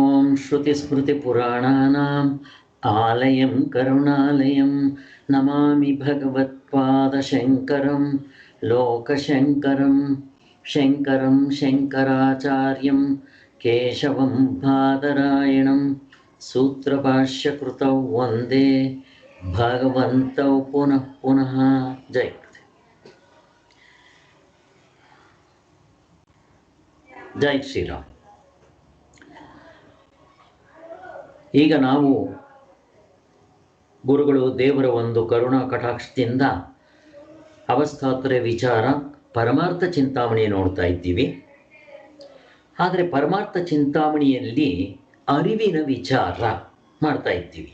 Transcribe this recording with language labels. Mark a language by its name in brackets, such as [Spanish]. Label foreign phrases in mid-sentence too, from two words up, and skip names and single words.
[Sanskrit] श्रुतिस्मृतिपुराणानाम् आलयं करुणालयं नमामि भगवत्पादशङ्करं लोकशङ्करं शङ्करं शङ्कराचार्यं केशवं बादरायणं सूत्रभाष्यकृतौ वन्दे भगवन्तौ पुनः पुनः। [Kannada] जय जय ಶ್ರೀರಾಮ್. ಈಗ ನಾವು ಗುರುಗಳು ದೇವರ ಒಂದು ಕರುಣಾ ಕಟಾಕ್ಷದಿಂದ ಅವಸ್ಥಾತ್ರಯ ವಿಚಾರ ಪರಮಾರ್ಥ ಚಿಂತಾಮಣಿ ನೋಡ್ತಾ ಇದ್ದೀವಿ. ಆದರೆ ಪರಮಾರ್ಥ ಚಿಂತಾಮಣಿಯಲ್ಲಿ ಅರಿವಿನ ವಿಚಾರ ಮಾಡ್ತಾ ಇದ್ದೀವಿ.